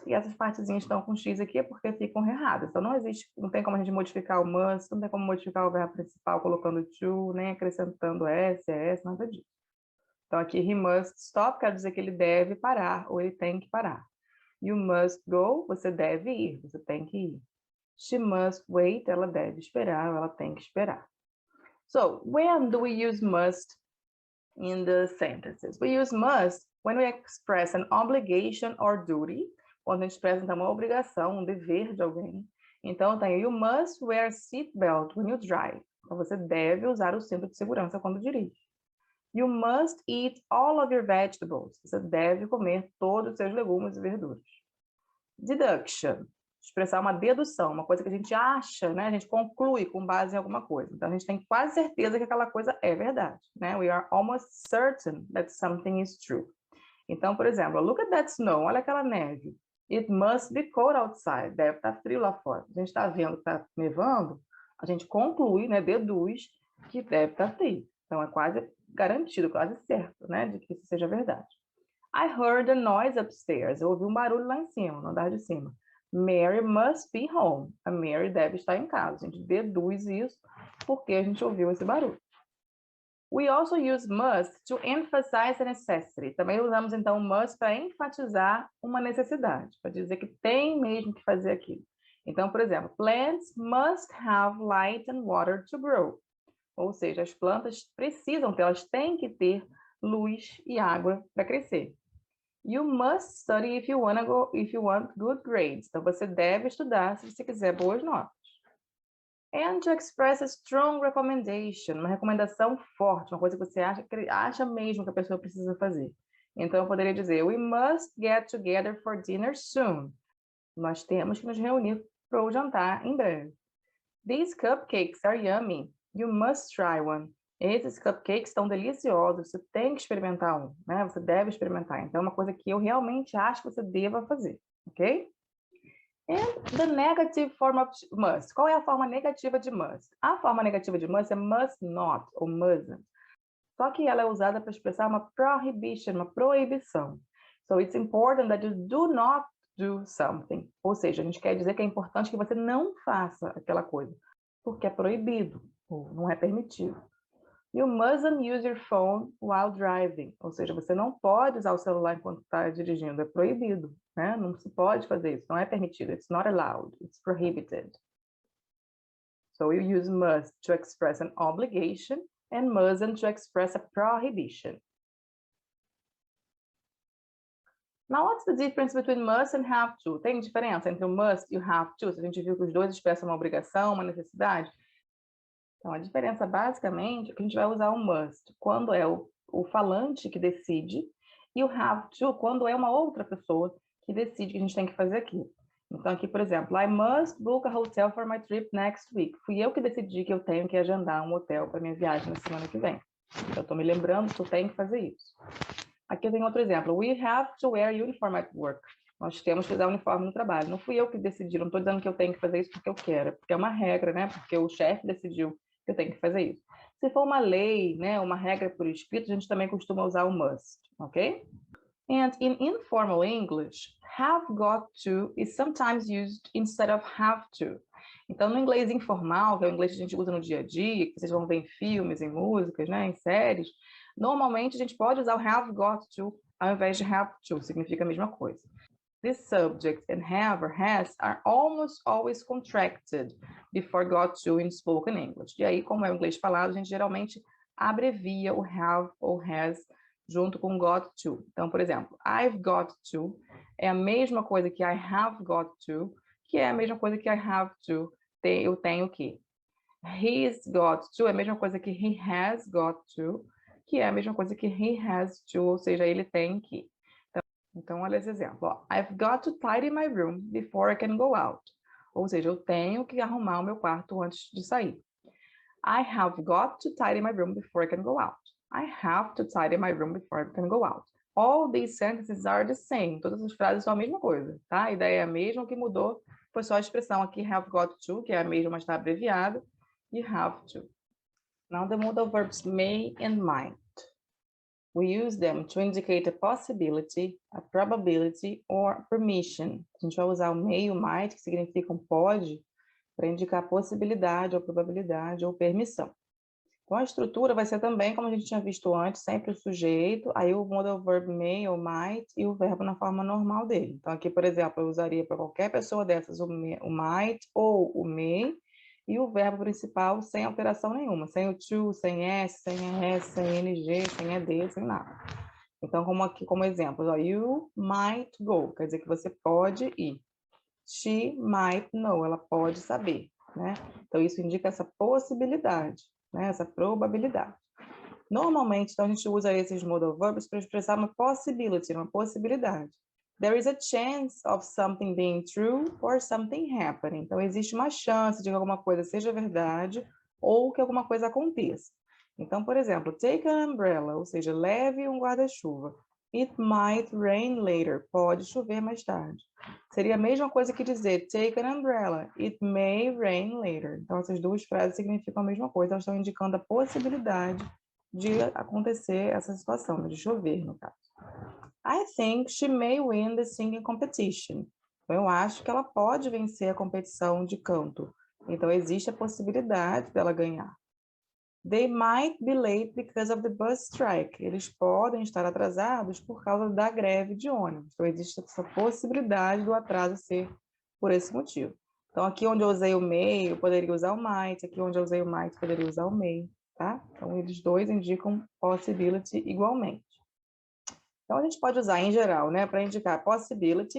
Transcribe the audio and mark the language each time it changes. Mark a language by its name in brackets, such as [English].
[Portuguese] E essas partezinhas estão com X aqui porque ficam erradas. Então, não tem como a gente modificar o must, não tem como modificar o verbo principal colocando to, nem acrescentando S, ES, nada disso. Então, aqui, [English] he must stop, [Portuguese] quer dizer que ele deve parar, ou ele tem que parar. [English] You must go, [Portuguese] você deve ir, você tem que ir. [English] She must wait, [Portuguese] ela deve esperar, ela tem que esperar. [English] So, when do we use must in the sentences? We use must when we express an obligation or duty, [Portuguese] quando a gente expressa então, uma obrigação, um dever de alguém. Então, tem [English] you must wear seatbelt when you drive. [Portuguese] Então, você deve usar o cinto de segurança quando dirige. [English] You must eat all of your vegetables. [Portuguese] Você deve comer todos os seus legumes e verduras. Deduction. Expressar uma dedução, uma coisa que a gente acha, né? A gente conclui com base em alguma coisa. Então, a gente tem quase certeza que aquela coisa é verdade, né? [English] We are almost certain that something is true. [Portuguese] Então, por exemplo, [English] look at that snow. [Portuguese] Olha aquela neve. [English] It must be cold outside. [Portuguese] Deve estar frio lá fora. A gente está vendo que está nevando, a gente conclui, né? Deduz que deve estar frio. Então, é quase garantido, quase certo, né? De que isso seja verdade. [English] I heard a noise upstairs. [Portuguese] Eu ouvi um barulho lá em cima, no andar de cima. [English] Mary must be home. [Portuguese] A Mary deve estar em casa. A gente deduz isso porque a gente ouviu esse barulho. [English] We also use must to emphasize a necessity. [Portuguese] Também usamos, então, must para enfatizar uma necessidade, para dizer que tem mesmo que fazer aquilo. Então, por exemplo, [English] plants must have light and water to grow. [Portuguese] Ou seja, as plantas precisam ter, elas têm que ter luz e água para crescer. [English] You must study if you want good grades. [Portuguese] Então, você deve estudar se você quiser boas notas. [English] And to express a strong recommendation, [Portuguese] uma recomendação forte, uma coisa que você acha mesmo que a pessoa precisa fazer. Então, eu poderia dizer, [English] we must get together for dinner soon. [Portuguese] Nós temos que nos reunir para o jantar em breve. [English] These cupcakes are yummy. You must try one. [Portuguese] Esses cupcakes estão deliciosos, você tem que experimentar um, né? Você deve experimentar. Então, é uma coisa que eu realmente acho que você deva fazer, ok? [English] And the negative form of must. [Portuguese] Qual é a forma negativa de must? A forma negativa de must é must not, ou mustn't. Só que ela é usada para expressar uma prohibition, uma proibição. [English] So, it's important that you do not do something. [Portuguese] Ou seja, a gente quer dizer que é importante que você não faça aquela coisa, porque é proibido, ou não é permitido. [English] You mustn't use your phone while driving. [Portuguese] Ou seja, você não pode usar o celular enquanto está dirigindo. É proibido, né? Não se pode fazer isso. Não é permitido. [English] It's not allowed. It's prohibited. So you use must to express an obligation and mustn't to express a prohibition. Now, what's the difference between must and have to? [Portuguese] Tem diferença entre o must e o have to? Se a gente viu que os dois expressam uma obrigação, uma necessidade. Então, a diferença, basicamente, é que a gente vai usar o must quando é o falante que decide e o have to quando é uma outra pessoa que decide que a gente tem que fazer aquilo. Então, aqui, por exemplo, [English] I must book a hotel for my trip next week. [Portuguese] Fui eu que decidi que eu tenho que agendar um hotel para minha viagem na semana que vem. Então, eu estou me lembrando que eu tenho que fazer isso. Aqui tem outro exemplo. [English] We have to wear uniform at work. [Portuguese] Nós temos que usar uniforme no trabalho. Não fui eu que decidi, não estou dizendo que eu tenho que fazer isso porque eu quero, porque é uma regra, né? Porque o chefe decidiu que eu tenho que fazer isso. Se for uma lei, né, uma regra por escrito, a gente também costuma usar o must, ok? [English] And in informal English, have got to is sometimes used instead of have to. [Portuguese] Então, no inglês informal, que é o inglês que a gente usa no dia a dia, que vocês vão ver em filmes, em músicas, né, em séries, normalmente a gente pode usar o have got to ao invés de have to, significa a mesma coisa. [English] This subject and have or has are almost always contracted before got to in spoken English. [Portuguese] E aí, como é o inglês falado, a gente geralmente abrevia o have ou has junto com got to. Então, por exemplo, I've got to é a mesma coisa que I have got to, que é a mesma coisa que I have to, eu tenho que. He's got to é a mesma coisa que he has got to, que é a mesma coisa que he has to, ou seja, ele tem que. Então, olha esse exemplo. Ó. [English] I've got to tidy my room before I can go out. [Portuguese] Ou seja, eu tenho que arrumar o meu quarto antes de sair. [English] I have got to tidy my room before I can go out. I have to tidy my room before I can go out. All these sentences are the same. [Portuguese] Todas as frases são a mesma coisa, tá? A ideia é a mesma, o que mudou foi só a expressão aqui have got to, que é a mesma, mas está abreviada, e have to. [English] Now the modal verbs may and might. We use them to indicate a possibility, a probability, or permission. [Portuguese] A gente vai usar o may e o might, que significam pode, para indicar possibilidade, ou probabilidade, ou permissão. Então, a estrutura vai ser também, como a gente tinha visto antes, sempre o sujeito, aí o modal verb may ou might, e o verbo na forma normal dele. Então, aqui, por exemplo, eu usaria para qualquer pessoa dessas o might ou o may, e o verbo principal sem alteração nenhuma, sem o to, sem s, sem s, sem ng, sem ed, sem nada. Então, como aqui como exemplo, ó, [English] you might go, [Portuguese] quer dizer que você pode ir. [English] She might know, [Portuguese] ela pode saber, né? Então, isso indica essa possibilidade, né? Essa probabilidade. Normalmente, então, a gente usa esses modal verbs para expressar uma possibility, uma possibilidade. [English] There is a chance of something being true or something happening. [Portuguese] Então, existe uma chance de que alguma coisa seja verdade ou que alguma coisa aconteça. Então, por exemplo, [English] take an umbrella, [Portuguese] ou seja, leve um guarda-chuva. [English] It might rain later. [Portuguese] Pode chover mais tarde. Seria a mesma coisa que dizer [English] take an umbrella. It may rain later. [Portuguese] Então, essas duas frases significam a mesma coisa. Elas estão indicando a possibilidade de acontecer essa situação, de chover, no caso. [English] I think she may win the singing competition. [Portuguese] Eu acho que ela pode vencer a competição de canto. Então, existe a possibilidade dela ganhar. [English] They might be late because of the bus strike. [Portuguese] Eles podem estar atrasados por causa da greve de ônibus. Então, existe essa possibilidade do atraso ser por esse motivo. Então, aqui onde eu usei o may, eu poderia usar o might. Aqui onde eu usei o might, eu poderia usar o may. Tá? Então, eles dois indicam possibility igualmente. Então, a gente pode usar em geral, né, para indicar possibility.